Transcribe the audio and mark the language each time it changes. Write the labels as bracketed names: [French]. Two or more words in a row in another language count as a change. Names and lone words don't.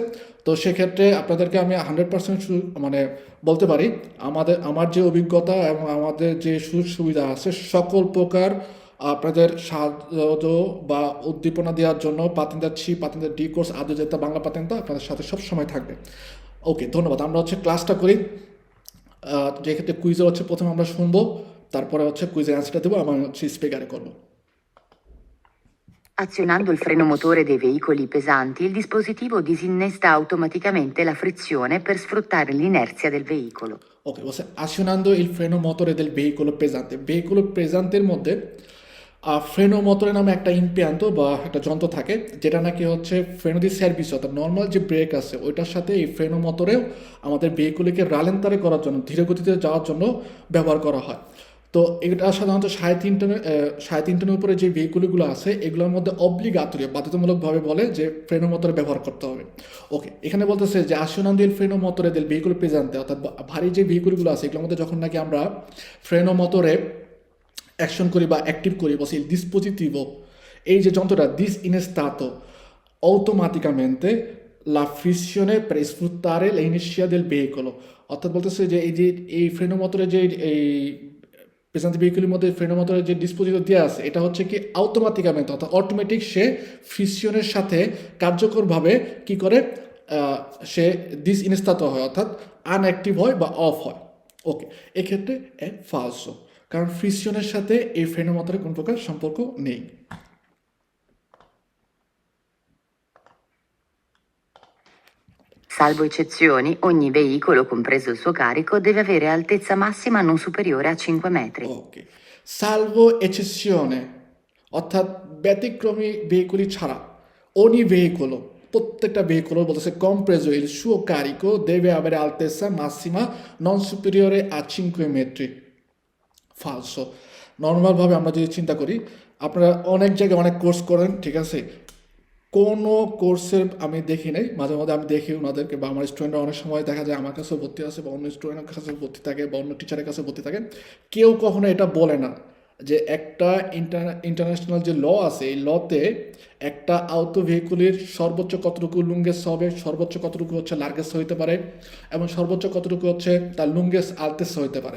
[Bangla] তো সেক্ষেত্রে আপনাদেরকে আমি 100% মানে বলতে পারি, আমার যে অভিজ্ঞতা এবং আমাদের যে সুযোগ সুবিধা আছে, সকল প্রকার আপনাদের সাহায্য বা উদ্দীপনা দেওয়ার জন্য [Italian] patente C, patente D [Bangla] কোর্স, আদৌ বাংলা পাতেন্তা আপনাদের সাথে সব সময় থাকবে। ওকে, ধন্যবাদ। আমরা হচ্ছে ক্লাসটা করি, যে ক্ষেত্রে কুইজে হচ্ছে প্রথমে আমরা শুনবো, তারপরে হচ্ছে কুইজের অ্যান্সারটা দেবো, আমার হচ্ছে স্পিকারে করবো। [Italian] Azionando il freno motore dei veicoli pesanti, il dispositivo disinnesta automaticamente la frizione per sfruttare l'inerzia del veicolo. Ok, বলছে azionando il freno motore del veicolo pesante। veicolo pesanteর [Bangla] মধ্যে [Italian] freno motore [Bangla] নামে একটা ইম্পিয়ান্ত বা একটা যন্ত্র থাকে, যেটা নাকি হচ্ছে [Italian] freno di servizio, [Bangla] অর্থাৎ নর্মাল যে ব্রেক আছে ওইটার সাথে এই [Italian] freno motore [Bangla] আমাদের ভেহিকুলকে রালেন্তারে করার জন্য, ধীরে গতিতে যাওয়ার জন্য ব্যবহার করা হয়। তো এটা সাধারণত 3.5 টনের উপরে যে ভেহিকুলগুলো আছে, এগুলোর মধ্যে অব্লিগাতরি বাধ্যতামূলকভাবে বলে যে [Italian] freno motore [Bangla] ব্যবহার করতে হবে। ওকে, এখানে বলতেছে যে [Italian] azionando il freno motore del veicolo pesante, [Bangla] অর্থাৎ ভারী যে ভেহিকুলগুলো আছে এগুলোর মধ্যে যখন নাকি আমরা [Italian] freno motore [Bangla] অ্যাকশন করি বা অ্যাক্টিভ করি, বলছি [Italian] il dispositivo, [Bangla] এই যে যন্ত্রটা [Italian] disinnestato automaticamente la frizione per sfruttare l'inerzia del veicolo, [Bangla] অর্থাৎ বলতেছে যে এই [Italian] freno motore [Bangla] যে এই পেছান্তি ভেহিকুলের মধ্যে [Italian] freno motore [Bangla] যে ডিসপোজিটিভ দেওয়া আছে, এটা হচ্ছে কি অটোমেটিকমেন্ট, অর্থাৎ অটোমেটিক সে ফ্রিকশনের সাথে কার্যকরভাবে কি করে সে ডিসইনস্টাত হয়, অর্থাৎ আনঅ্যাক্টিভ হয় বা অফ হয়। ওকে, এক্ষেত্রে ফালসো, কারণ ফ্রিকশনের সাথে এই [Italian] freno motore [Bangla] কোনো প্রকার সম্পর্ক নেই। [Italian] Salvo eccezioni, ogni veicolo, compreso il suo carico, deve avere altezza massima non superiore a 5 metri. [Bangla] ওকে, [Italian] salvo eccezione, [Bangla] অর্থাৎ ব্যতিক্রমী ভেহিকুলি ছাড়া, [Italian] ogni veicolo, [Bangla] প্রত্যেকটা ভেহিকুলো বলতেছে [Italian] compreso il suo carico deve avere altezza massima non superiore a 5 metri। [Bangla] ফালসো। নর্মালভাবে আমরা যদি চিন্তা করি, আপনারা অনেক জায়গায় অনেক কোর্স করেন, ঠিক আছে, কোনো কোর্সের আমি দেখি নাই, মাঝে মাঝে আমি দেখি ওনাদেরকে বা আমার স্টুডেন্টরা অনেক সময় দেখা যায় আমার কাছেও ভর্তি আছে বা অন্য স্টুডেন্টের কাছে ভর্তি থাকে বা অন্য টিচারের কাছে ভর্তি থাকে, কেউ কখনো এটা বলে না যে একটা ইন্টারন্যাশনাল যে ল আছে, এই লতে একটা আউটো ভেহিকুলের সর্বোচ্চ কতটুকু লুঙ্গেস হবে, সর্বোচ্চ কতটুকু হচ্ছে লার্গেস হইতে পারে, এবং সর্বোচ্চ কতটুকু হচ্ছে তার [Italian] lunghezza altezza [Bangla] হইতে পারে।